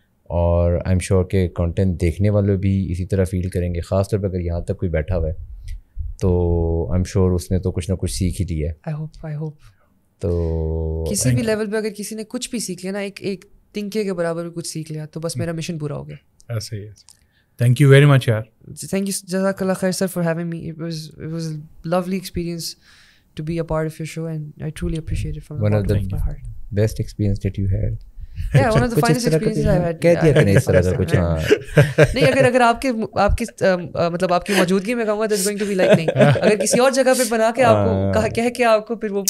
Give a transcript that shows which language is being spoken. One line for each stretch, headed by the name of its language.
Urdu: اور
English: I am sure
Urdu: کہ content دیکھنے والے بھی اسی طرح فیل کریں گے, خاص طور پہ اگر یہاں تک کوئی بیٹھا ہوا ہے تو آئی ایم شیور اس نے تو کچھ نہ کچھ سیکھ ہی لیا ہے.
English: I hope.
Urdu: تو کسی بھی لیول پہ اگر کسی نے کچھ بھی سیکھ لیا نا, ایک تنکے کے برابر بھی کچھ سیکھ لیا, تو بس میرا مشن پورا ہو گیا. ایسے ہی.
English: thank you very much
Urdu: یار.
English: Thank you, جزاک اللہ خیر sir for having me. It was a lovely experience to be a part of your show and I truly appreciate it from the bottom of my heart. Best experience that you had. Yeah, one of the finest experiences I've had.
Urdu: کہہ دیا کریں اس طرح کا کچھ. نہیں, اگر آپ کی مطلب آپ کی موجودگی میں کہوں گا
English: that's going to be like
Urdu: نہیں, اگر کسی اور جگہ پہ بنا کے آپ کو کہہ کے آپ کو پھر وہ